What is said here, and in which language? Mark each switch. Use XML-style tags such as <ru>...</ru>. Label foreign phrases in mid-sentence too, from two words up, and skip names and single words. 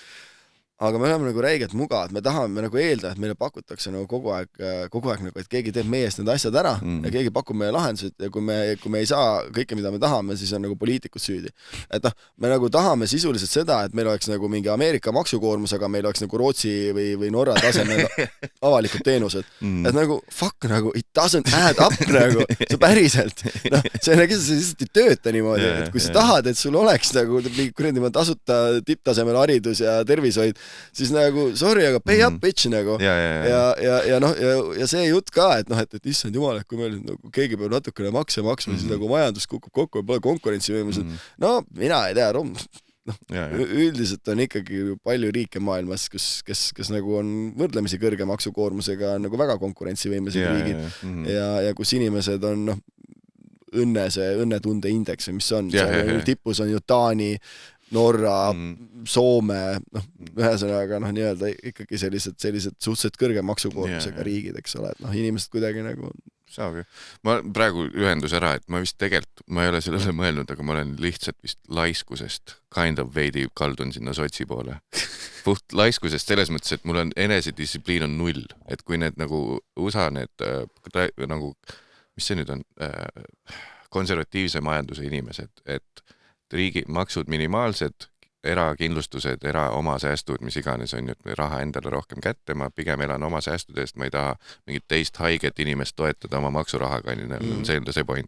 <et>Aga me oleme nagu räigelt mugavad, me tahame nagu eelda, et meile pakutakse nagu kogu aeg nagu, et keegi teeb meie eest need asjad ära ja keegi pakub meie lahendused ja kui me ei saa kõike, mida me tahame, siis on nagu poliitikud süüdi. Et noh, me nagu tahame sisuliselt seda, et meil oleks nagu mingi Ameerika maksukoormus, aga meil oleks nagu Rootsi või Norra tasemel avalikud teenused. Et nagu, fuck, nagu,</et> <en>it doesn't add up</en> <et>nagu, see päriselt. No, see lihtsalt ei tööta niimoodi, et kui sa tahad, et sul oleks nagu kuradi tasuta tipptasemel haridus ja tervishoid, siis nagu, sorry, aga</et> <en>pay up bitch</en> <et>nagu. Ja see jutt ka, et noh, et issand jumal, et kui meil nagu keegi peab natukene makse maksma, siis nagu majandus kukub kokku ja pole konkurentsivõimelised. No, mina ei tea, üldiselt on ikkagi palju riike maailmas, kes nagu on võrdlemisi kõrge maksukoormusega, nagu väga konkurentsivõimelised riigid ja kus inimesed on noh, õnnetunde indeks, mis on, tipus on ju Taani, Norra, Soome, noh, ühesõnaga, noh, nii-öelda ikkagi sellised suhteliselt kõrge maksukoormusega riigid, eks ole, et noh, inimesed kuidagi nagu... Saagi. Ma praegu ühendus ära, et ma vist tegelikult, ma ei ole sellele mõelnud, aga ma olen lihtsalt vist laiskusest</et> <en>kind of</en> <et>veidi kaldun sinna sotsi poole. Puht laiskusest selles mõttes, et mul on enesedistsipliin on 0, et kui need nagu USA need nagu, mis see nüüd on, konservatiivse majanduse inimesed, et riigi maksud minimaalsed, erakindlustused, oma säästud, mis iganes on ju, et raha endale rohkem kätte, ma pigem elan oma säästude eest, ma ei taha mingit teist haiget inimest toetada oma maksurahaga, see on see point.</et>